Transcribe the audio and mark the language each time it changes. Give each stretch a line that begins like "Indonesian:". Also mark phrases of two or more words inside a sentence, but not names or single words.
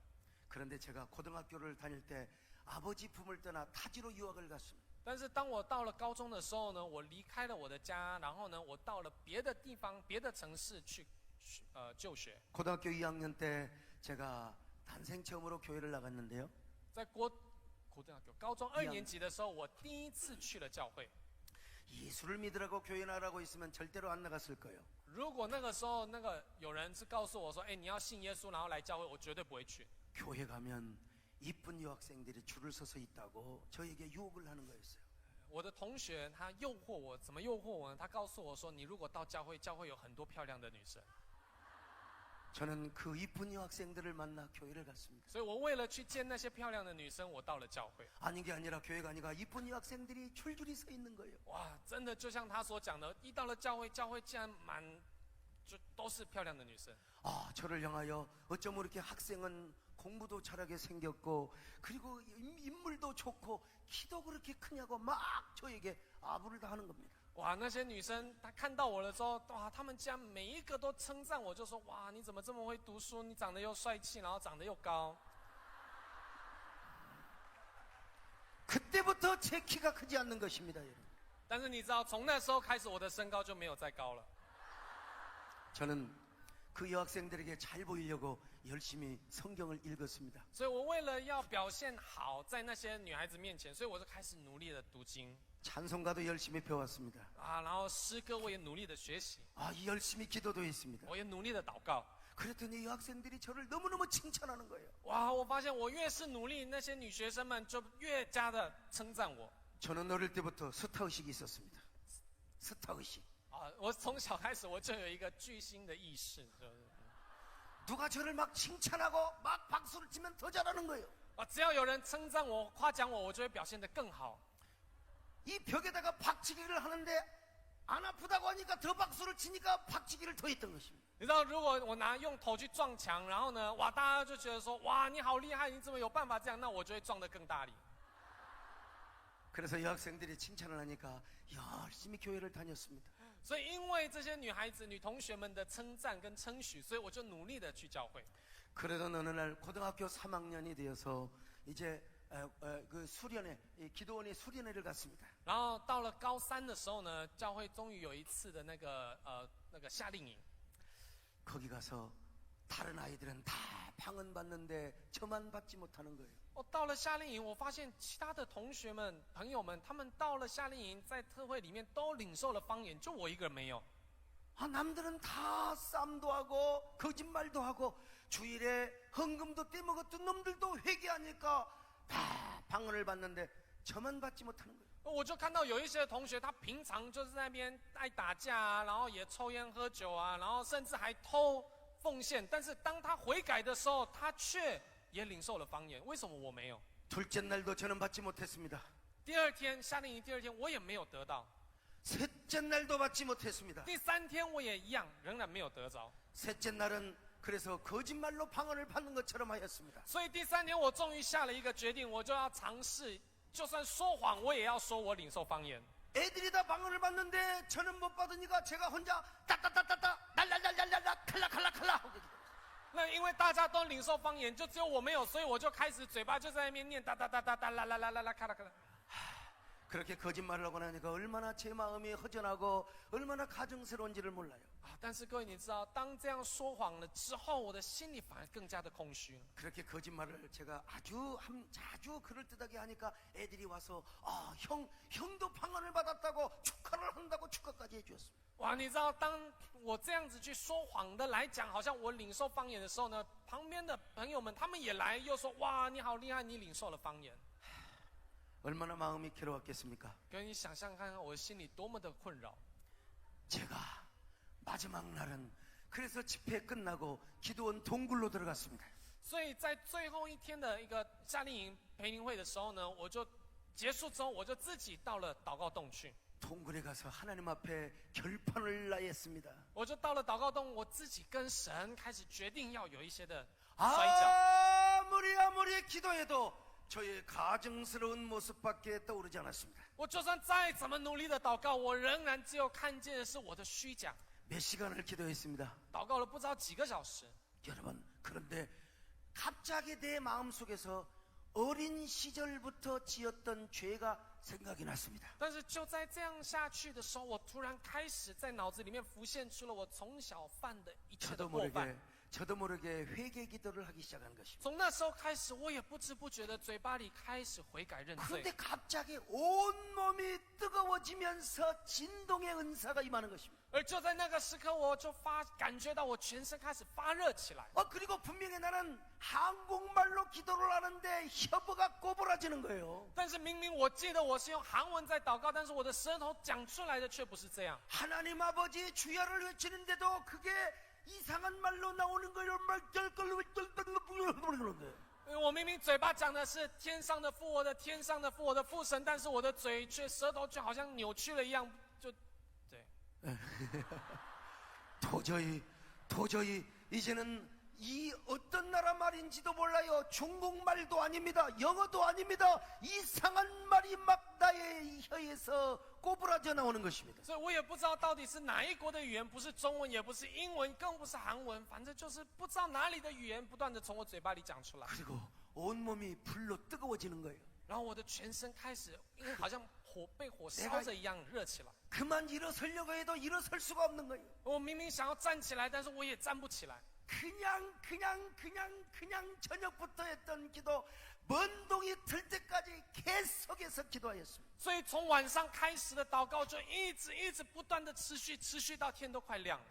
Korean: 그런데 제가 고등학교를 다닐 때 아버지 품을 떠나 타지로 유학을 갔습니다.
Chinese: 但是当我到了高中的时候呢，我离开了我的家，然后呢，我到了别的地方、别的城市去就学。
Korean: 고등학교 2학년 때 제가 단생 처음으로 교회를 나갔는데요.
Chinese: 在高中2年级的时候，我第一次去了教会。
Korean: 예수를 믿으라고 교회 나가라고 있으면 절대로 안 나갔을 거예요.
Chinese: 如果那个时候有人是告诉我说，哎，你要信耶稣，然后来教会，我绝对不会去。
Korean: 교회 가면 이쁜 여학생들이 줄을 서서 있다고 저에게 유혹을 하는 거였어요.
Chinese: 我的同学他诱惑我，怎么诱惑我呢？他告诉我说，你如果到教会，教会有很多漂亮的女生。
Korean: 저는 그 이쁜 여학생들을 만나 교회를 갔습니다.
Chinese: 所以我为了去见那些漂亮的女生，我到了教会。
Korean: 아닌 게 아니라 교회가 아니라 이쁜 여학생들이 줄줄이 서 있는 거예요.
Chinese: 哇，真的就像他所讲的，一到了教会，教会竟然就都是漂亮的女生。
Korean: 아, 저를 향하여 어쩜 이렇게 학생은 공부도 잘하게 생겼고 그리고 인물도 좋고 키도 그렇게 크냐고 막 저에게 아부를 다 하는 겁니다.
Chinese: 哇，那些女生她看到我的时候，哇，她们竟然每一个都称赞我，就说哇，你怎么这么会读书？你长得又帅气，然后长得又高。
Korean: 그때부터 제 키가 크지 않는 것입니다, 여러분.
Chinese: 但是你知道，从那时候开始，我的身高就没有再高了。
Korean: 저는 그 여학생들에게 잘 보이려고 열심히 성경을 읽었습니다.
Chinese: 所以我为了要表现好在那些女孩子面前，所以我就开始努力的读经
Korean: 찬송가도 열심히 배웠습니다.
Chinese: 啊，然后诗歌我也努力的学习，
Korean: 아, 열심히 기도도 했습니다.
Chinese: 我也努力的祷告。
Korean: 그랬더니 여학생들이 저를 너무너무 칭찬하는 거예요.
Chinese: 哇，我发现我越是努力，那些女学生们就越加的称赞我。
Korean: 저는 어릴 때부터 스타의식이 있었습니다. 스타의식.
Chinese: 啊，我从小开始我就有一个巨星的意识，就是
Korean: 누가 저를 막 칭찬하고 막 박수를 치면 더 잘하는 거예요.
Chinese: 啊，只要有人称赞我、夸奖我，我就会表现得更好。
Korean: 이 벽에다가 박치기를 하는데 안 아프다고 하니까 더 박수를 치니까 박치기를 더 했던 것입니다.
Chinese: 你知道，如果我用头去撞墙，然后呢，哇，大家就觉得说，哇，你好厉害，你怎么有办法这样？那我就会撞得更大力。
Korean: 그래서 여학생들이 칭찬을 하니까 열심히 교회를 다녔습니다.
Chinese: 所以，因为这些女孩子、女同学们的称赞跟称许，所以我就努力的去教会。
Korean: 그러던 어느 날 고등학교 3학년이 되어서 이제 그 수련회, 기도원의 수련회를 갔습니다.
Chinese: 然后到了高3的时候呢，教会终于有一次的那个夏令营。
Korean: 거기 가서 다른 아이들은 다 방은 받는데 저만 받지 못하는 거예요.
Chinese: 到了夏令营，我发现其他的同学们、朋友们，他们到了夏令营，在特会里面都领受了方言，就我一个人没有。
Korean: 아, 남들은 다 쌈도 하고 거짓말도 하고 주일에 헌금도 떼먹었던 놈들도 회개하니까 다 방언을 받는데 저만 받지 못하는 거예요.
Chinese: 我就看到有一些同学，他平常就是在那边爱打架啊，然后也抽烟喝酒啊，然后甚至还偷奉献。但是当他悔改的时候，他却也领受了方言。为什么我没有？
Korean: 둘째 날도 저는 받지 못했습니다.
Chinese: 第二天夏令营第二天，我也没有得到。
Korean: 셋째 날도 받지 못했습니다.
Chinese: 第3天我也一样，仍然没有得着。
Korean: 셋째 날은 그래서 거짓말로 방언을 받는 것처럼 하였습니다.
Chinese: 所以第3天我终于下了一个决定，我就要尝试，就算说谎，我也要说我领受方言。
Korean: 애들이 다 방언을 받는데 저는 못 받으니까 제가 혼자 따따따따따 날랄랄랄랄라 칼라칼라칼라 하고
Chinese: 那因为大家都领受方言，就只有我没有，所以我就开始嘴巴就在那边念哒哒哒哒哒啦啦啦啦啦咔啦咔啦。
Korean: 그렇게 거짓말을 하고 나니까 얼마나 제 마음이 허전하고 얼마나 가증스러운지를 몰라요.
Chinese: 啊，但是各位你知道，当这样说谎了之后，我的心里反而更加的空虚。
Korean: 그렇게 거짓말을 제가 자주 그럴듯하게 하니까 애들이 와서 형도 방언을 받았다고 축하를 한다고 축하까지 해주었습니다.
Chinese: 哇，你知道，当我这样子去说谎的来讲，好像我领受方言的时候呢，旁边的朋友们他们也来，又说哇，你好厉害，你领受了方言。
Korean: 얼마나 마음이 괴로웠겠습니까?
Chinese: 可你想象看看，我的心里多么的困扰。
Korean: 제가 마지막 날은 그래서 집회 끝나고 기도원 동굴로 들어갔습니다.
Chinese: 所以在最后一天的一个夏令营培灵会的时候呢，我就结束之后，我就自己到了祷告洞去。
Korean: 동굴에 가서 하나님 앞에 결판을 나했습니다.
Chinese: 我就到了祷告洞，我自己跟神开始决定要有一些的摔跤。
Korean: 아무리 기도해도 저의 가증스러운 모습밖에 떠오르지 않았습니다.
Chinese: 我就算再怎么努力的祷告，我仍然只有看见的是我的虚假。
Korean: 몇 시간을 기도했습니다.
Chinese: 祷告了不知道几个小时，
Korean: 여러분, 그런데 갑자기 내 마음속에서 어린 시절부터 지었던 죄가 생각이 났습니다.
Chinese: 但是就在这样下去的时候，我突然开始在脑子里面浮现出了我从小犯的一切的过犯。
Korean: 저도 모르게 회개 기도를 하기 시작한 것입니다.
Chinese: 从那时候开始，我也不知不觉的嘴巴里开始悔改认罪。
Korean: 그런데 갑자기 온 몸이 뜨거워지면서 진동의 은사가 임하는 것입니다.
Chinese: 而就在那个时刻，我就感觉到我全身开始发热起来。
Korean: 그리고 분명히 나는 한국말로 기도를 하는데 혀가 꼬부라지는 거예요.
Chinese: 但是明明我记得我是用韩文在祷告，但是我的舌头讲出来的却不是这样。
Korean: 하나님 아버지 주야를 외치는데도 그게 이상한 말로 나오는 거예요. 그러는 거예요.
Chinese: 我明明嘴巴讲的是天上的父，我的天上的父，我的父神，但是我的舌头却好像扭曲了一样，就对。
Korean: 도저히 이제는 이 어떤 나라 말인지도 몰라요. 중국말도 아닙니다. 영어도 아닙니다. 이상한 말이 막 나의 혀에서 꼬부라져 나오는 것입니다.
Chinese: 所以我也不知道到底是哪一国的语言，不是中文，也不是英文，更不是韩文，反正就是不知道哪里的语言不断的从我嘴巴里讲出来。
Korean: 그리고 온몸이 불로 뜨거워지는 거예요.
Chinese: 然后我的全身开始，因为好像被火烧着一样热起来。
Korean: 그만 일어서려고 해도 일어설 수가 없는 거예요.
Chinese: 我明明想要站起来，但是我也站不起来。
Korean: 그냥 저녁부터 했던 기도 먼 동이 들 때까지 계속해서 기도하였습니다.
Chinese: 所以从晚上开始的祷告就一直不断的持续到天都快亮了。